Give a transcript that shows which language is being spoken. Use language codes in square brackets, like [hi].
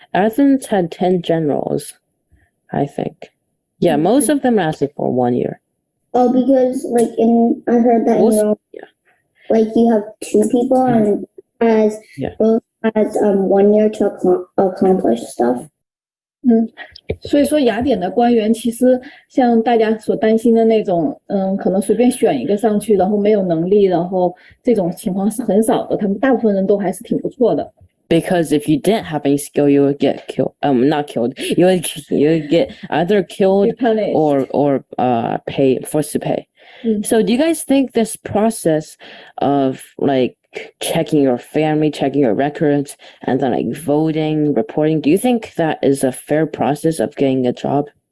[en] Athens had 10 generals, I think. Yeah, most of them lasted for 1 year. Oh, because like I heard that like you have two people and both has 1 year to accomplish stuff. [zh] 所以说雅典的官员其实像大家所担心的那种，可能随便选一个上去，然后没有能力，然后这种情况是很少的，他们大部分人都还是挺不错的。 [en] Because if you didn't have any skill, you would get killed. Not killed. You would get either killed or forced to pay. So do you guys think this process of like checking your family, checking your records, and then like voting, reporting, do you think that is a fair process of getting a job?